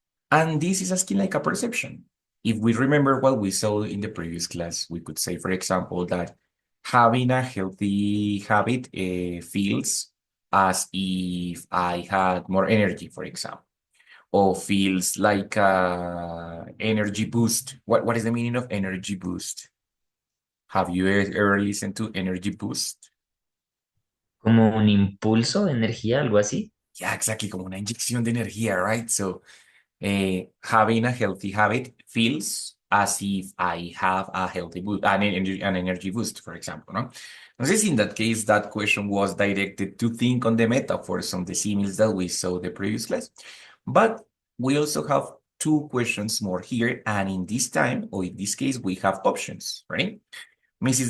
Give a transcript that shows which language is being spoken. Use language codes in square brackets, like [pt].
[en] And this is asking like a perception. If we remember what we saw in the previous class, we could say, for example, that having a healthy habit feels as if I had more energy, for example, or feels like a energy boost. What is the meaning of energy boost? Have you ever listened to energy boost? [es] Como un impulso de energía, algo así. [en] Yeah, exactly, [es] como una inyección de energía, [en] right? So having a healthy habit feels as if I have a healthy boost, an energy boost, for example, no? Entonces, in that case, that question was directed to think on the metaphors on the similes that we saw the previous class. But we also have two questions more here, and in this time, or in this case, we have options, right? Mrs.